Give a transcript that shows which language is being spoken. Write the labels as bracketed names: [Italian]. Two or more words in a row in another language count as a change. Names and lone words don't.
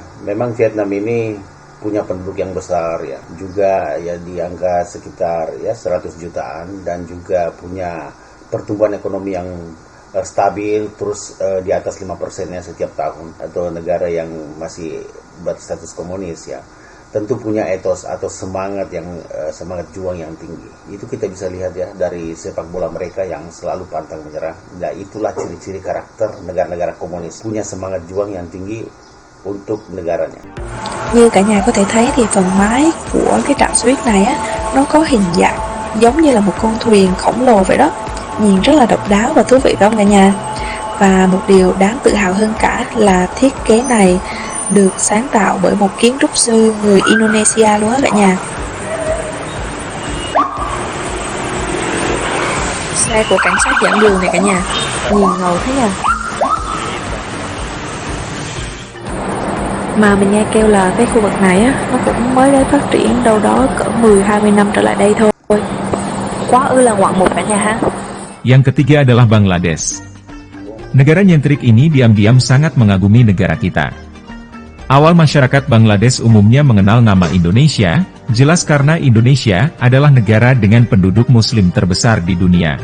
[Indonesian] Memang Vietnam ini punya penduduk yang besar ya, juga ya di angka sekitar ya 100 jutaan dan juga punya pertumbuhan ekonomi yang stabil terus di atas 5% ya setiap tahun, atau negara yang masih berstatus komunis ya. Tentu punya etos atau semangat yang semangat juang yang tinggi. Itu kita bisa lihat ya dari sepak bola mereka yang selalu pantang menyerah. Nah, itulah ciri-ciri karakter negara-negara komunis, punya semangat juang yang tinggi untuk negaranya. [Vietnamese] Như cả nhà có thể thấy thì phần mái của cái trạm xe buýt này á, nó có hình dạng giống như là một con thuyền khổng lồ vậy đó. Nhìn rất là độc đáo và thú vị phải không cả nhà? Và một điều đáng tự hào hơn cả là thiết kế này được sáng tạo bởi một kiến trúc sư người Indonesia luôn á cả nhà. Xe của cảnh sát dẫn đường này cả nhà, nhìn ngầu thế nha. Mà mình nghe kêu là cái khu vực này á, nó cũng mới đến phát triển đâu đó cỡ 10-20 năm trở lại đây thôi. Quá ư là ngoạn mục cả nhà ha. [Indonesian] Yang ketiga adalah Bangladesh. Negara nyentrik ini diam-diam sangat mengagumi negara kita. Awal masyarakat Bangladesh umumnya mengenal nama Indonesia, jelas karena Indonesia adalah negara dengan penduduk muslim terbesar di dunia.